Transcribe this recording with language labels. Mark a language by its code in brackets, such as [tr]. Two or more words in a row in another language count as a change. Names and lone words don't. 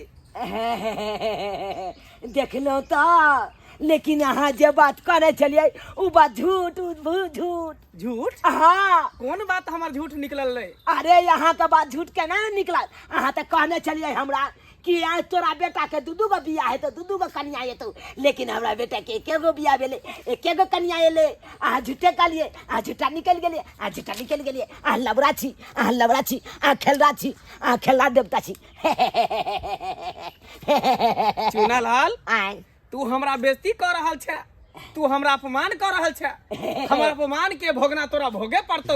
[mai] देखलो तो लेकिन अहाँ जे बात करे छलिए उ बात झूठ झूठ हाँ कौन बात हमार झूठ निकलल रे अरे यहाँ तो बात झूठ के ना निकलल अहाँ तो कहने चलिए हमरा कि आज तोरा बेटा के दू गो बियाह है तो दू गो कन्या है तो लेकिन हमरा बेटा के एके गो बियाह भेले एके गो कन्या एले अहाँ झूठे कहलिए अहाँ झूठा निकल गेलिए अहाँ लबड़ा छी अहाँ खेलरा देवता छी चुनालाल आय तू हमरा बेइज्जती कर रहल छे तू हमरा अपमान कर रहल छे हमर अपमान के भोगना तोरा भोगे पड़तौ